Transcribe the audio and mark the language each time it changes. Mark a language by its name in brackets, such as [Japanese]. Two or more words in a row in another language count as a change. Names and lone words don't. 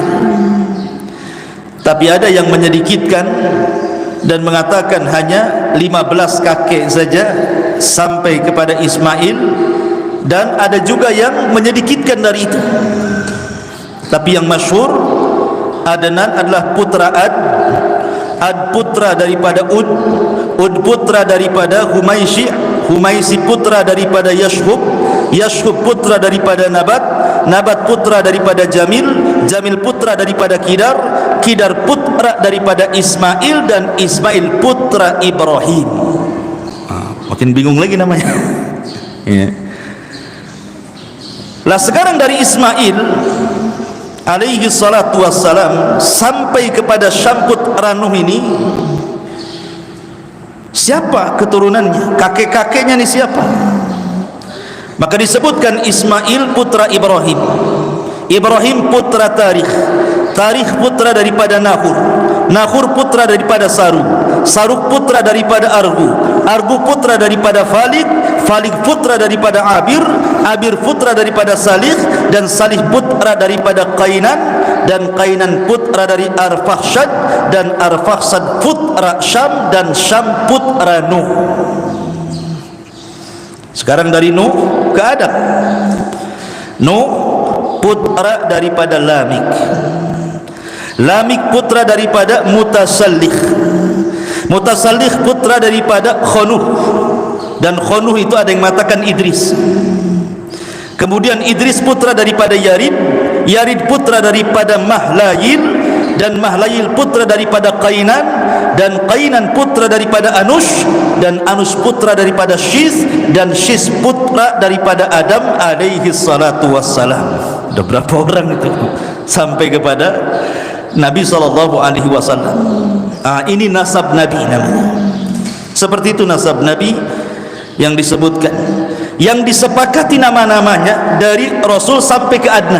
[Indonesian] Tapi ada yang menyedikitkan dan mengatakan hanya 15 kakek saja sampai kepada Ismail, dan ada juga yang menyedikitkan dari itu. Tapi yang masyhur, Adnan adalah putra Ad putra daripada Ud putra daripada Humaisi putra daripada Yashub putra daripada Nabat putra daripada Jamil putra daripada Kidar putra daripada Ismail, dan Ismail putra Ibrahim. Makin bingung lagi namanya. Ya. Lah sekarang dari Ismail [Arabic] عليه الصلاة والسلام [Indonesian] sampai kepada Syam putra Nuh ini, siapa keturunannya? Kakek-kakeknya ni siapa? Maka disebutkan Ismail putra Ibrahim, Ibrahim putra Tarikh putra daripada Nahur putra daripada Saruk putra daripada Argu putra daripada Falik putra daripada Abir putra daripada Salih, dan Salih putra daripada Qainan, dan Qainan putra dari Arfakhshad, dan Arfakhshad putra Syam, dan Syam putra Nuh. Sekarang dari Nuh ke Adam. Nuh putra daripada Lamik putra daripada Mutasallih putra daripada Khunuh, dan Khunuh itu ada yang mengatakan Idris. Kemudian Idris putra daripada Yarid putra daripada Mahlayil, dan Mahlayil putra daripada Qainan, dan Qainan putra daripada Anush, dan Anush putra daripada Shis, dan Shis putra daripada Adam [Arabic] عليه الصلاة والسلام. [Indonesian] Ada berapa orang itu sampai kepada Nabi [Arabic] صلى الله عليه وسلم. [Indonesian] Ini nasab Nabi namanya. Seperti itu nasab Nabi yang disebutkan, yang disepakati nama-namanya dari Rasul sampai ke Adnan.